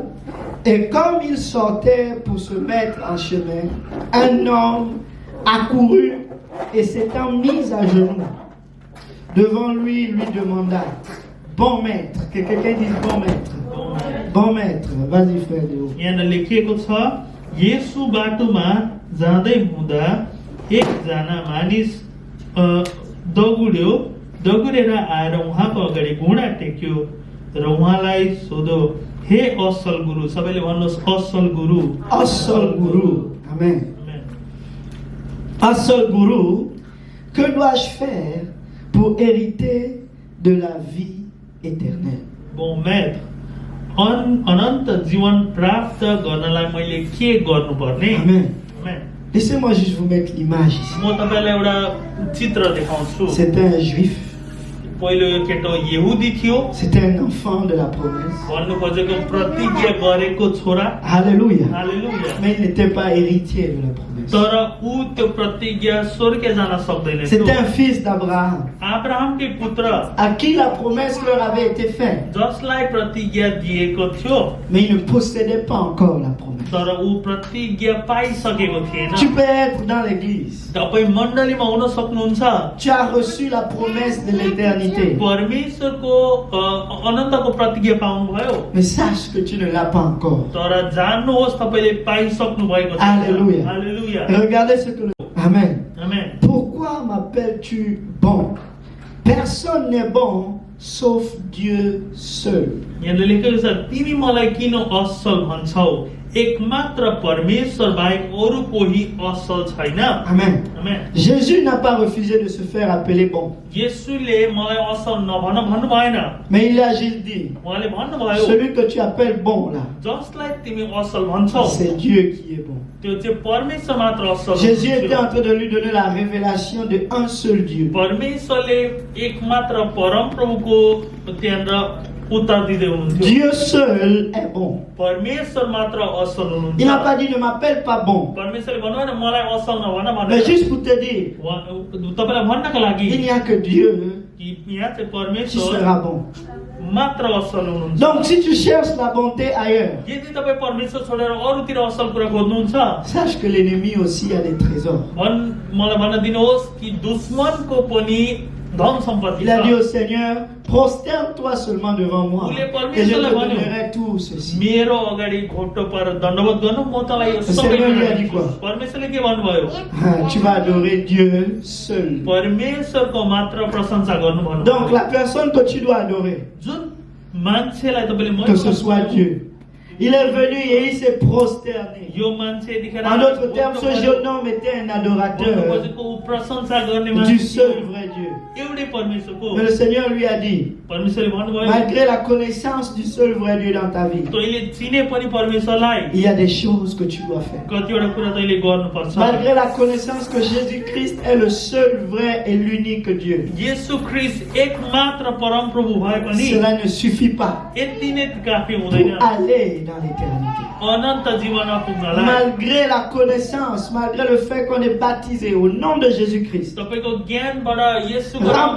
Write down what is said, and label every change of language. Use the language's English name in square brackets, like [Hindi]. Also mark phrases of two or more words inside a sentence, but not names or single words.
[French] Et comme il sortait pour se mettre en chemin, un homme accourut et s'étant mis à genoux devant lui demanda, bon maître, que quelqu'un dise bon maître. Bon maître, vas-y frère Déo. [Nepali] यहाँ लेखिएको छ येशू बाटोमा जाँदै हुँदा एकजना मानिस दगुरेर आएर उहाँको अगाडि घुँडा टेक्यो र उहाँलाई सोध्यो हे असल गुरु सबैले भन्नुहोस् असल गुरु Amen. Aसल गुरु, [French] que dois-je faire pour hériter de la vie éternelle? Bon maître, [Nepali] अनन्त जीवन प्राप्त गर्नलाई मैले के गर्नुपर्ने? [French] Amen. Laissez-moi juste vous mettre l'image ici. [Nepali] म तपाईलाई एउटा चित्र देखाउँछु. [French] C'est un juif. [Nepali] पहिलो यो केटो यहुदी थियो. [French] C'était un enfant de la promesse. [Nepali] भन्नु खोजेको प्रतिज्ञा गरेको छोरा. [French] Alléluia. Alléluia. Mais il n'était pas héritier de la promesse. [Nepali] तर ऊ त्यो प्रतिज्ञा स्वर्ग जान सक्दैन [French] C'est [Nepali] थियो। [French] un fils d'Abraham [Nepali] अब्राहमकै पुत्र [French] à qui la promesse leur avait été faite, [Nepali] जसलाई प्रतिज्ञा दिएको थियो, [French] mais il ne possédait pas encore la promesse. [Nepali] तर ऊ प्रतिज्ञा पाइसकेको थिएन। [French] Tu peux être dans l'église, [Nepali] तपाईँ मण्डलीमा हुन सक्नुहुन्छ, [French] tu as reçu la promesse de l'éternité, [Nepali] परमेश्वरको अनन्तको प्रतिज्ञा पाउनुभयो, [French] mais sache que tu ne l'as pas encore. [Nepali] तर जान्नुहोस् तपाईले पाइसक्नु भएको छ। [French] Alléluia. [Nepali] हालेलुया। [French] Et regardez ce que le... Amen. [Nepali] आमेन। [French] Pourquoi m'appelles-tu bon? Personne n'est bon sauf Dieu seul. [Nepali] यहाँ लेखेको छ, तिमी मलाई किन असल भन्छौ? एकमात्र परमेश्वर बाहेक अरू कोही असल छैन। [French] Amen. [Nepali] आमेन। [French] Jésus n'a pas refusé de se faire appeler bon, [Nepali] येशूले मलाई असल नभन भन्नु भएन, [French] mais il a juste dit, [Nepali] उहाँले भन्नुभयो [French] celui que tu appelles bon là, [Nepali] जसलाई तिमी असल भन्छौ [French] c'est Dieu qui est bon. [Nepali] त्यो चाहिँ परमेश्वर मात्र असल [French] Jésus était en [Nepali] हुनुहुन्छ। [French] train de lui donner la révélation de un seul Dieu. [Nepali] परमेश्वरले एकमात्र परमप्रभुको त्यहाँनिर उत्तर दिँदै हुनुहुन्थ्यो। [French] Dieu seul est bon. [Nepali] परमेश्वर मात्र असल [French] Il n'a [Nepali] हुनुहुन्छ। [French] pas dit ne m'appelle pas bon, [Nepali] परमेश्वरले भन्नु भएन मलाई असल नभन [French] mais [Nepali] भनेर। [French] juste pour te dire, [Nepali] तपाईलाई भन्नको लागि [French] il n'y a que Dieu [Nepali] कि यहाँ चाहिँ [French] qui [Nepali] परमेश्वर [French] sera bon. [Nepali] मात्र असल हुनुहुन्छ। [French] Donc si tu cherches la bonté ailleurs, [Nepali] यदि तपाईँ परमेश्वर छोडेर अरूतिर असल कुरा खोज्नुहुन्छ, [French] sache que l'ennemi aussi a des trésors. [Nepali] मलाई भन्न दिनुहोस् कि दुश्मनको पनि धन सम्पत्ति [French] Il a dit [Nepali] छ। [French] au Seigneur, prosterne-toi seulement devant moi et je te donnerai tout ceci. [Nepali] मेरो अगाडि घोटो पर दण्डवत गर्नु, म तँलाई यो सबै [French] Seigneur lui a [Nepali] कुरा [French] dit quoi? [Nepali] दिन्छु। परमेश्वरले के भन्नुभयो? [French] Ah, tu vas adorer Dieu seul. [Nepali] परमेश्वरको मात्र प्रशंसा गर्नु भन्नु। [French] Donc la personne que tu dois adorer, [Nepali] जुन मान्छेलाई तपाईँले [French] que ce soit Dieu. Il est venu et il s'est prosterné. [Nepali] यो मान्छे यतिखेर [French] En d'autres termes, ce jeune homme était un adorateur [Nepali] भन्नुपर्छ ऊ प्रशंसा गर्ने [French] du [Nepali] मान्छे [French] seul vrai Dieu. [Nepali] एउटै परमेश्वरको। [French] Mais le Seigneur lui a dit, [Nepali] परमेश्वरले भन्नुभयो [French] malgré la connaissance du seul vrai Dieu dans ta vie, [Nepali] तैँले चिने पनि परमेश्वरलाई [French] il y a des choses que tu dois faire. [Nepali] कतिवटा कुरा तैँले गर्नुपर्छ। [French] Malgré la connaissance que Jésus-Christ est le seul vrai et l'unique Dieu, [Nepali] येशू ख्रिस्ट एकमात्र परमप्रभु भए पनि [French] cela ne suffit pas [Nepali] यति नै काफी हुँदैन [French] pour aller dans l'éternité. [Nepali] अनन्त जीवनमा पुग्नलाई। [French] Malgré la connaissance, malgré le fait qu'on est baptisé au nom de Jésus-Christ, [Nepali] तपाईको ज्ञानबाट येशूको नाममा